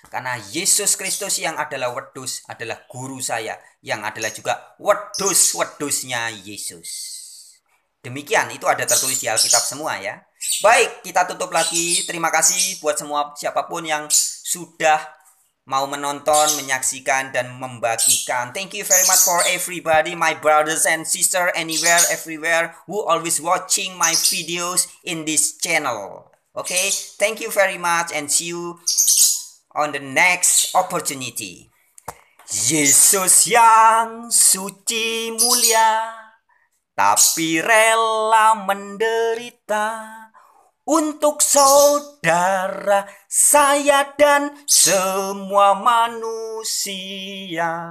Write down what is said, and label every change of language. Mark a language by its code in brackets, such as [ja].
[id] Karena Yesus Kristus yang adalah wedus adalah guru saya yang adalah juga wedus-wedusnya Yesus. Demikian, itu ada tertulis di Alkitab semua ya. Baik, kita tutup lagi. Terima kasih buat semua siapapun yang sudah mau menonton, menyaksikan, dan membagikan. [en] Thank you very much for everybody, my brothers and sisters, anywhere, everywhere, who always watching my videos in this channel. Okay, thank you very much and see you on the next opportunity. [id] Yesus yang suci mulia, tapi rela menderita untuk saudara saya dan semua manusia.